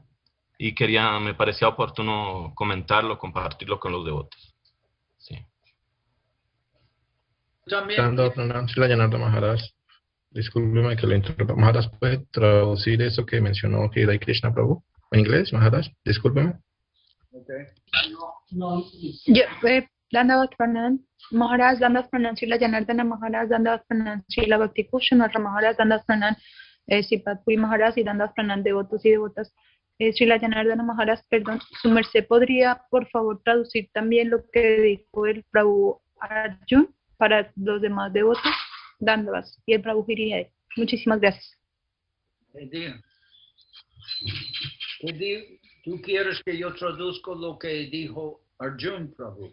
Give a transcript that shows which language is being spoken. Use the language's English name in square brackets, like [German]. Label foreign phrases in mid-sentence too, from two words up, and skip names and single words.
[Spanish] Y me parecía oportuno comentarlo, compartirlo con los devotos. Sí. También, [Sanskrit] Dando Pranam Srila Janardana Maharaj. [Spanish] Discúlpeme que lo interrumpa. Maharaj, ¿puede traducir eso que mencionó Hridaya Krishna Prabhu en inglés, Maharaj? Discúlpeme. okay. [Sanskrit] Dandavat Pranam [Spanish] Maharaj, [Sanskrit] Dandavat Pranam [Spanish] Srila Janardana Maharaj, [Sanskrit] Dandavat Pranam [Spanish] Srila Bhakti Kushanatra Maharaj, [Sanskrit] Dandavat Pranam [Spanish] Sipat Puri Maharaj y [Sanskrit] Dandavat Pranam [Spanish] devotos y devotas. Srila Janardana Maharaj, perdón, su merced podría por favor traducir también lo que dijo el Prabhu Arjun para los demás devotos. Dandavas y el Prabhu Hridaya. Muchísimas gracias. ¿Tú quieres que yo traduzco lo que dijo Arjun Prabhu?